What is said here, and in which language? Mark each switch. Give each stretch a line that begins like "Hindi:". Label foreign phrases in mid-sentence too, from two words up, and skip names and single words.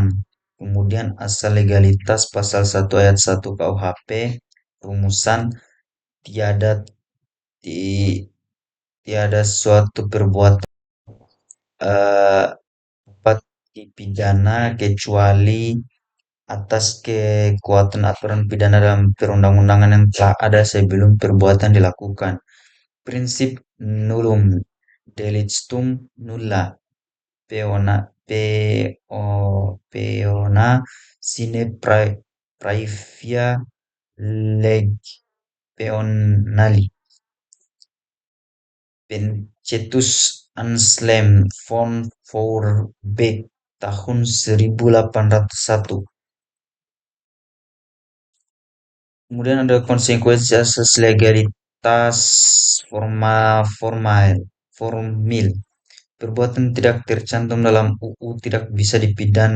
Indonesian: Kemudian asal legalitas pasal 1 ayat 1 KUHP rumusan tiada tiada suatu perbuatan dapat dipidana kecuali atas kekuatan aturan pidana dalam perundang-undangan yang telah ada sebelum perbuatan dilakukan.
Latin: Prinsip nullum delictum nulla peona sine praevia lege peonali.
Indonesian: Pencetus Anselm von Feuerbach tahun 1801. Kemudian ada konsekuensi asas legalitas formil. Perbuatan tidak tercantum dalam UU tidak bisa dipidana.